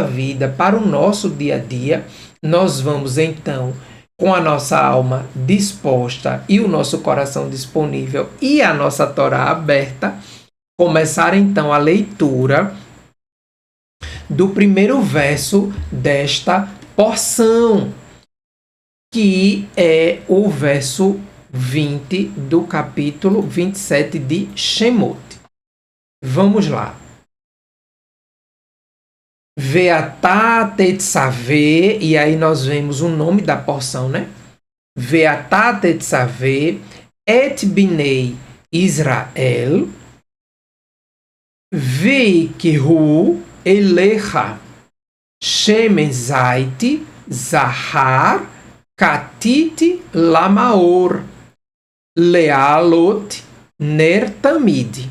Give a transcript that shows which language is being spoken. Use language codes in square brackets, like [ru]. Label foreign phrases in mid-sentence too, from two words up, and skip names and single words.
[pt] vida, para o nosso dia a dia, nós vamos então, com a nossa alma disposta e o nosso coração disponível e a nossa Torá aberta, começar então a leitura do primeiro verso desta porção, que é o verso 20 do capítulo 27 de Shemot. Vamos lá. [he] ואתה תצוה, [pt] e aí nós vemos o nome da porção, né? [he] ואתה תצוה את בני ישראל ויקחו אליך שמן זית זך כתית למאור להעלות נר תמיד.